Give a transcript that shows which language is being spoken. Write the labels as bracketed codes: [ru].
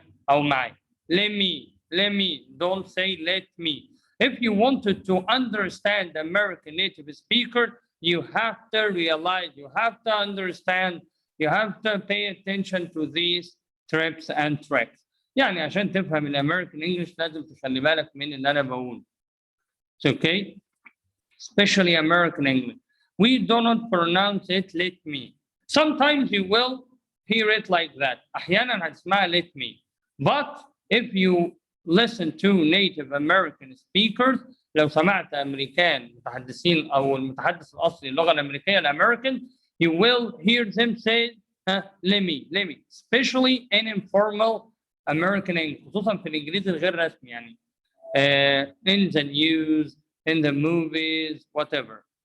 [ar] أو معي. [en] Let me. Don't say let me. If you wanted to understand the American native speaker, you have to realize, you have to understand, you have to pay attention to these tips and tricks. [ar] يعني عشان تفهم الامريكان انجلش لازم تخلي بالك من اللي انا بقوله. [en] Okay? Especially American English. We do not pronounce it let me. Sometimes you will hear it like that. [ar] أحيانا هتسمعها [en] let me. But if you listen to native American speakers [ar] لو سمعت أمريكان متحدثين أو المتحدث الأصلي للغة الأمريكية الأمريكان [en] you will hear them say let me especially in informal American English [ar] خصوصا في الإنجليزي الغير رسمي يعني [en] in the news in the movies whatever.